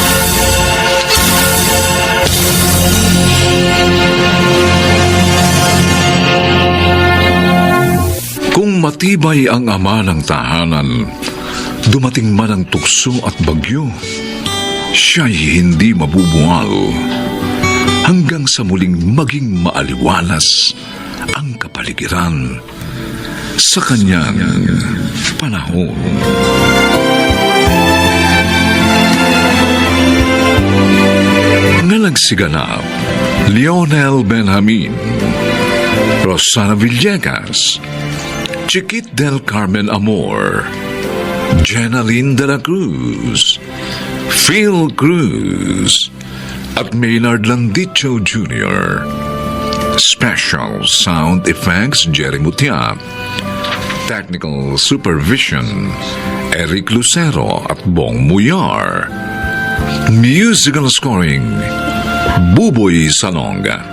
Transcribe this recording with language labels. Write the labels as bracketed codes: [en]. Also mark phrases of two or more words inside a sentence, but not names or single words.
[tl] Kung matibay ang ama ng tahanan, dumating man ang tukso at bagyo, siya'y hindi mabubuwal hanggang sa muling maging maaliwalas ang kapaligiran sa kanyang panahon. Nga nagsiganap, Lionel Benjamin, Rosana Villegas, Chiquit del Carmen Amor, Jenaline de la Cruz, Phil Cruz, at Maynard Landicho Jr. [en] Special Sound Effects Jerry Mutia. Technical Supervision Eric Lucero at Bong Muyar. Musical Scoring Buboy Salonga.